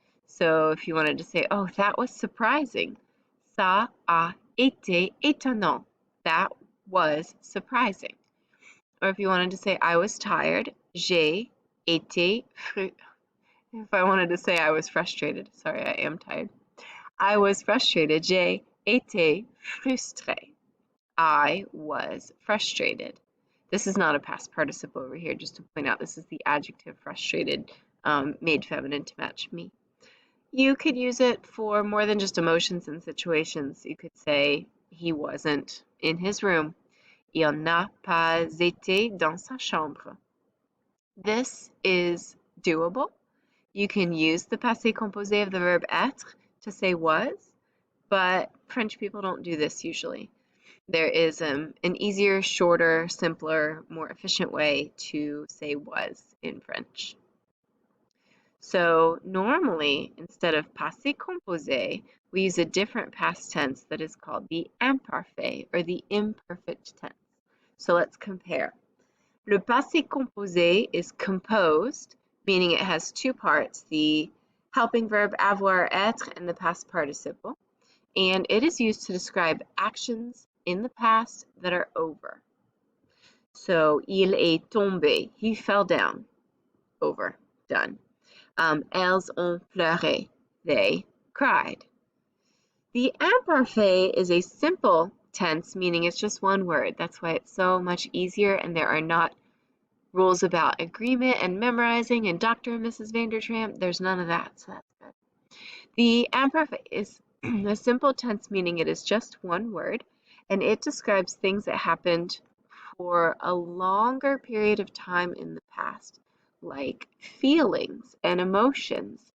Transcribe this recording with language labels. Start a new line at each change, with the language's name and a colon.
English: So if you wanted to say, oh, that was surprising,
French: ça a été étonnant.
English: That was surprising. Or if you wanted to say, I was tired,
French: j'ai été
English: If I wanted to say I was frustrated, sorry, I am tired. I was frustrated,
French: j'ai été frustré.
English: I was frustrated. This is not a past participle over here, just to point out this is the adjective frustrated made feminine to match me. You could use it for more than just emotions and situations. You could say he wasn't in his room.
French: Il n'a pas été dans sa chambre.
English: This is doable. You can use the passé composé of the verb être to say was, but French people don't do this usually. There is an easier, shorter, simpler, more efficient way to say was in French. So normally, instead of passé composé, we use a different past tense that is called the imparfait or the imperfect tense. So let's compare. Le passé composé is composed, meaning it has two parts, the helping verb avoir, être, and the past participle. And it is used to describe actions in the past that are over. So,
French: il est tombé,
English: he fell down, over, done.
French: Elles ont pleuré,
English: they cried. The imparfait is a simple tense, meaning it's just one word. That's why it's so much easier, and there are not rules about agreement and memorizing and Dr. and Mrs. Vandertramp. There's none of that, so that's good. The imperfect is a simple tense, meaning it is just one word, and it describes things that happened for a longer period of time in the past, like feelings and emotions.